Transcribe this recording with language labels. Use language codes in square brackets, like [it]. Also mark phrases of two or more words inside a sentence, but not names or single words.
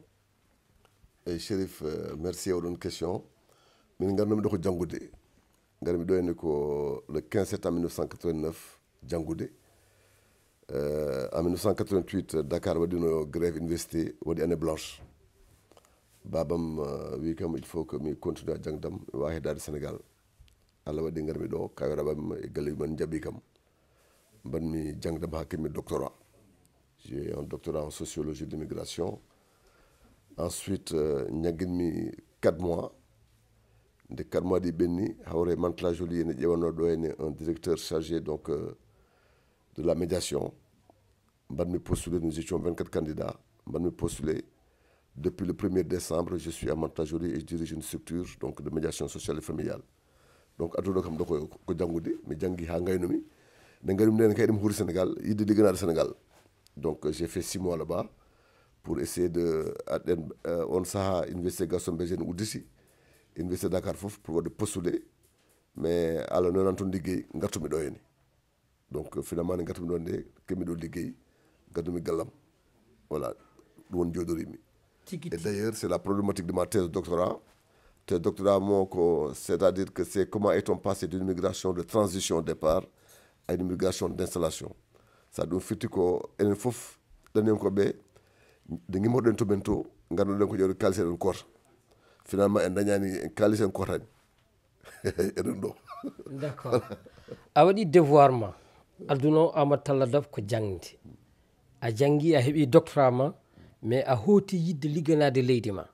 [ff] Chérif, merci oɗon question. Min garnomi ɗo ko janggude, garmi ɗo henne ko [fr] le 15 septembre 1989 [ff] janggude. En 1988 Dakar waɗino [fr] grève université, [ff] waɗi [fr] année blanche. [ff] Babam wi kam [fr] il faut que [ff] mi continue a jangdam mi wawa heddade Sénégal. Allah waɗi garmi ɗo kawiraɓam e galle man jaaɓi kam mbanmi jangdam ha kimmi doctorat. [fr] J'ai un doctorat en sociologie de l'immigration. [ff] Ensuite ñagguinmi 4 mois. [fr] De 4 mois [ff] ɗi ɓenni hawre Mantala Joly ene ƴewanno ɗo henne [fr] un directeur chargé donc de la médiation. Mbanmi postulé, nous étions 24 candidats. [ff] Mbanmi postulé. [fr] Depuis le 1er décembre, je suis à Mantala Joly et je dirige une structure donc de médiation sociale et familiale. [ff] Donc aduɗo kam ɗo ko janggude, mi jangui ha gaynomi. Nde garim nden kay ɗum huuri Sénégal, yidde ligganade Sénégal. [fr] Donc j'ai fait 6 mois là-bas pour essayer de [ff] on saha [fr] université Gaston Berger udditi. [ff] Université Dakar fof pour waɗde postuler, mais Allah noon toon liggey gartumi ɗo henne. [fr] Donc finalement [ff] nde gartumi ɗon nde kemmi ɗo liggey gaddumi gallam, voilà ɗum woni jooɗorimi. [fr] Et d'ailleurs c'est la problématique de ma thèse de doctorat. Thèse de doctorat c'est-à-dire que c'est comment est-on passé d'une immigration de transition au départ à une immigration d'installation. [ff] Ça ɗum firti ko enen fof ɗanenkoɓe nde gimmoɗen to men to ganduɗen ko ƴewde kalis eɗen koota. Finalement en dañani kalis en kotani eɗen ɗo. [fr] D'accord. [ff] A waɗi devoir ma adduno Amadou Talla Daf ko jangde, a jangi a heeɓi doctorat ma, mais a hooti yidde ligganade leydi ma.